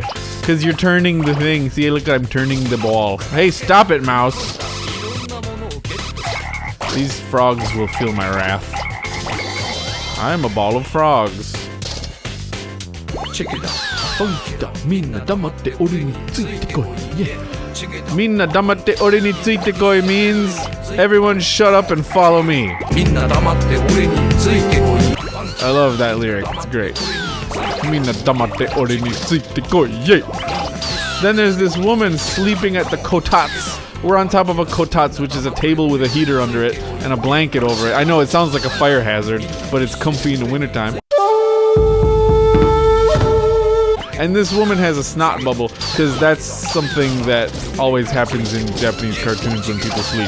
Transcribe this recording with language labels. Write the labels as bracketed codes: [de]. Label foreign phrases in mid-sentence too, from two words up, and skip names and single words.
[en] Because you're turning the thing. See, look, I'm turning the ball. Hey, stop it, mouse. These frogs will feel my wrath. I'm a ball of frogs. Check it out. [ja] 皆黙って俺について来い. Yeah. 皆黙って俺について来い [en] means everyone shut up and follow me. I love that lyric. It's great. [ja] 皆黙って俺について来い. Yeah. [en] Then there's this woman sleeping at the kotats. We're on top of a kotats, which is a table with a heater under it and a blanket over it. I know it sounds like a fire hazard, but it's comfy in the wintertime. And this woman has a snot bubble, because that's something that always happens in Japanese cartoons when people sleep.